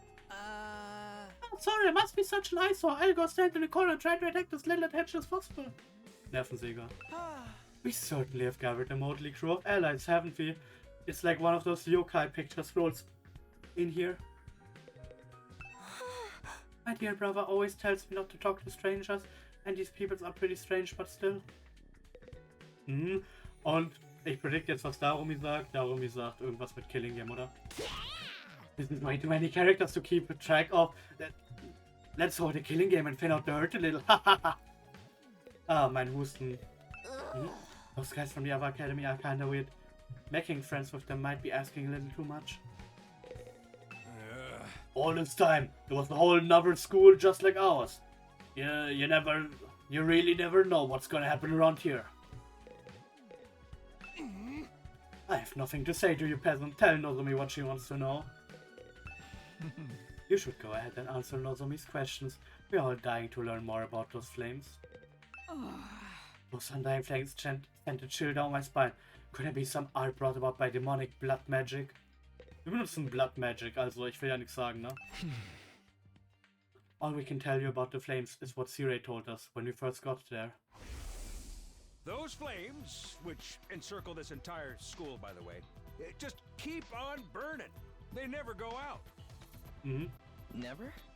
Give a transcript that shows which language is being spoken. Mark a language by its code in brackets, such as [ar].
[en] Oh, sorry, it must be such an eyesore. I'll go stand in the corner and try to attack as little attention as possible. [de] Nervensäger. [en] We certainly have gathered a motley crew of allies, haven't we? It's like one of those yokai picture scrolls in here. My dear brother always tells me not to talk to strangers, and these people are pretty strange, but still. [de] Und ich predikte jetzt, was Darumi sagt. Darumi sagt irgendwas mit Killing Game, oder? [en] This is way too many characters to keep track of. Let's hold a Killing Game and thin out the hurt a little. [de] Ah, mein Husten. [en] Those guys from the other academy are kinda weird. Making friends with them might be asking a little too much. All this time, there was a whole another school just like ours. Yeah, you really never know what's gonna happen around here. I have nothing to say to you, peasant. Tell Nozomi what she wants to know. You should go ahead and answer Nozomi's questions. We're all dying to learn more about those flames. Those undying flames sent a chill down my spine. Could there be some art brought about by demonic blood magic? [de] Wir benutzen blood magic, also ich will ja nichts sagen, ne? [en] All we can tell you about the flames is what Sirei told us when we first got there. Those flames, which encircle this entire school, by the way, just keep on burning. They never go out. Never?